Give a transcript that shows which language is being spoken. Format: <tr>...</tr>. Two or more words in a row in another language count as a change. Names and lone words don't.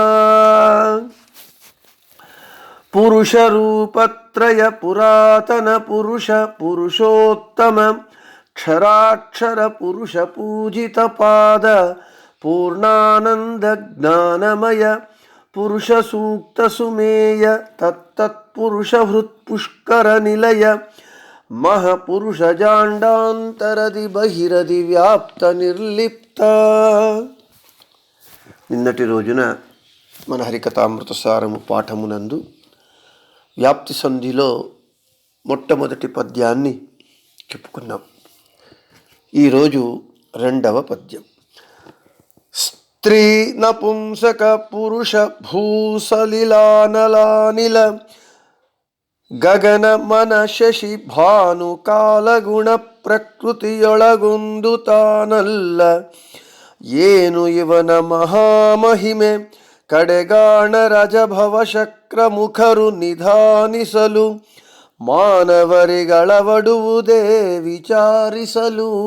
<kn>ಪುರುಷ ರೂಪತ್ರಯ ಪುರಾತನ ಪುರುಷ ಪುರುಷೋತ್ತಮ ಕ್ಷರಾಕ್ಷರ ಪುರುಷ ಪೂಜಿತ ಪಾದ ಪೂರ್ಣಾನಂದ ಜ್ಞಾನಮಯ ಪುರುಷ ಸೂಕ್ತ ಸುಮೇಯ ತತ್ತತ್ಪುರುಷ ಹೃತ್ಪುಷ್ಕರ ನಿಲಯ ಮಹಾಪುರುಷ ಜಾಂಡಾಂತರದಿ ಬಹಿರದಿ ವ್ಯಾಪ್ತ ನಿರ್ಲಿಪ್ತ.</kn> <te>నిన్నటి రోజున మన హరికథామృతసారము పాఠమునందు వ్యాప్తి సంధిలో మొట్టమొదటి పద్యాన్ని చెప్పుకున్నాం. ఈరోజు రెండవ పద్యం.</te> <kn>ಸ್ತ್ರೀ ನಪುಂಸಕ ಪುರುಷ ಭೂಸಲಿಲಾನಲಾನಿಲ ಗಗನ ಮನ ಶಶಿ ಭಾನು ಕಾಲಗುಣ ಪ್ರಕೃತಿಯೊಳಗೊಂದು ತಾನಲ್ಲ. ಏನು ಇವನ ಮಹಾಮಹಿಮೆ ಕಡೆಗಾಣ ರಜಭವ ಶಕ್ರ ಮುಖರು ನಿಧಾನಿಸಲು ಮಾನವರಿಗಳವಡುವುದೇ ವಿಚಾರಿಸಲು.</kn>